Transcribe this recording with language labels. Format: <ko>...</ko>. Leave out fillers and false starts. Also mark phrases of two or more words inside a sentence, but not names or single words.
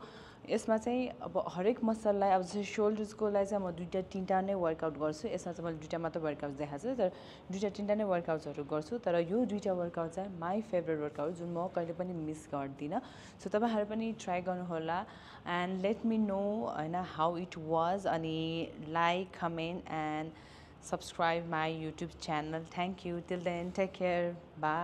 <ne>यसमा चाहिँ अब हरेक मसललाई अब जस्तै सोल्डर्सको लागि चाहिँ म 2-3टा नै वर्कआउट गर्छु यसमा चाहिँ मैले 2टा मात्र वर्कआउट देखाएको छु तर 2-3टा नै वर्कआउट्सहरू गर्छु तर यो 2टा वर्कआउट चाहिँ</ne> <en>my favourite workout</en> <ne>जुन म कहिले पनि मिस गर्दिनँ सो तपाईँहरू पनि ट्राई गर्नुहोला</ne> <en>and let me know</en> <ne>होइन</ne> <en>how it was</en> <ne>अनि</ne> <en>like comment and subscribe my YouTube channel. Thank you. Till then, take care. Bye.</en>